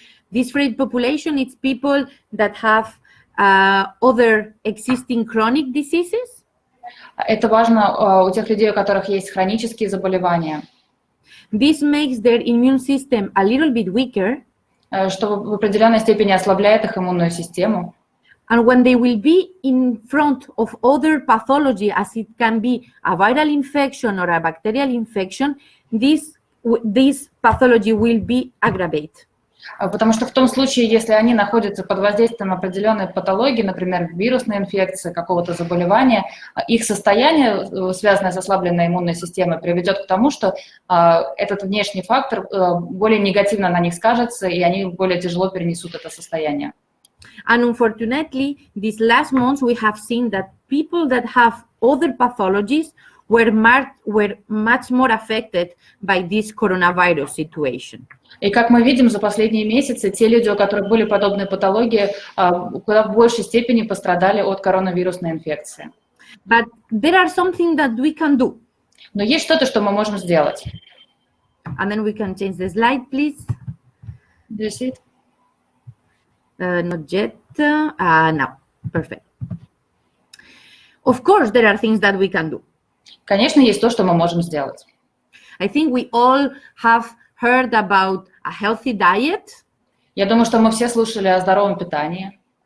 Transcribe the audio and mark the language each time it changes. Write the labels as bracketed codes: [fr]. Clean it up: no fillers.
[en] This frail population is people that have other existing chronic diseases. [ru] Это важно у тех людей, у которых есть хронические заболевания. [en] This makes their immune system a little bit weaker. [ru] Что в определенной степени ослабляет их иммунную систему. [en] And when they will be in front of other pathology, as it can be a viral infection or a bacterial infection, this pathology will be aggravated. [ru] Потому что в том случае, если они находятся под воздействием определенной патологии, например, вирусной инфекции, какого-то заболевания, их состояние, связанное с ослабленной иммунной системой, приведет к тому, что этот внешний фактор более негативно на них скажется, и они более тяжело перенесут это состояние. [en] And unfortunately, these last months we have seen that people that have other pathologies were much more affected by this coronavirus situation. [ru] И как мы видим за последние месяцы, те люди, у которых были подобные патологии, куда в большей степени пострадали от коронавирусной инфекции. [en] But there are something that we can do. [ru] Но есть что-то, что мы можем сделать. [en] And then we can change the slide, please. Do you see it? Not yet. Now. Perfect. Of course, there are things that we can do. [ru] Конечно, есть то, что мы можем сделать. [en] I think we all have heard about a healthy diet. [ru] Я думаю, что мы все слушали о здоровом питании.